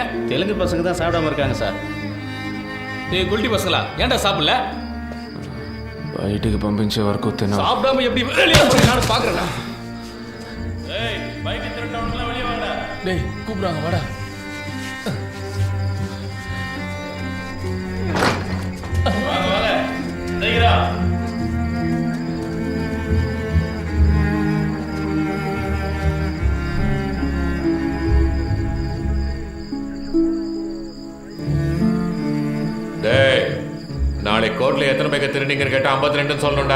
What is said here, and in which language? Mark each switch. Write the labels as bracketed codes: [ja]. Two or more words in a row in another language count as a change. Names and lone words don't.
[ta] தெலுங்கு பசங்க தான் சாப்பிடாம இருக்காங்க சார். டேய் குல்டி பசங்களா, ஏன்டா சாப்பிடல? [te] బయటికి పంపించే వరకు తిన. [ta] சாப்பிடாம எப்படி வெளியே போறீங்க நான் பாக்குறேன்டா. ஏய் பைக் திருட்டவனுங்களா வெளியே வாங்கடா. டேய் கூப்பிடுறாங்க வாடா. வாங்க வாங்க சீக்கிரம். டேய், நாளை கோர்ட்ல எத்தனை பேக்க திருநீங்கன்னு கேட்டா 52 சொல்லணும்டா.